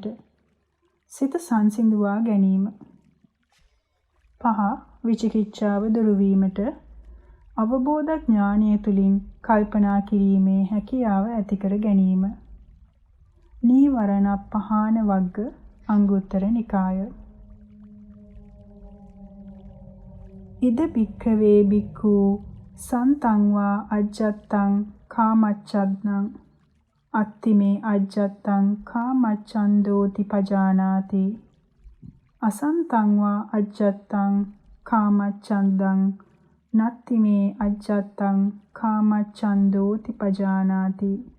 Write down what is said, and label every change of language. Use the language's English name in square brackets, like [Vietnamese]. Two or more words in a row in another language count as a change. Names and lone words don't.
[Sinhala] සිත සංසිඳුවා ගැනීම. 5. විචිකිච්ඡාව දුරු වීමට. අවබෝධ ඥානය තුළින් කල්පනා කිරීමේ හැකියාව ඇති කර ගැනීම. නීවරණ පහාන වග්ග අංගුත්තර නිකාය. [Pali] ඉද භික්ඛවේ භික්ඛු සන්තං වා අජ්ජත්තං කාමච්ඡද්දං අත්තිමේ අජ්ජත්තං කාමච්ඡන්දෝති පජානාති අසන්තං වා අජ්ජත්තං කාමච්ඡන්දං නත්තිමේ අජ්ජත්තං කාමච්ඡන්දෝති පජානාති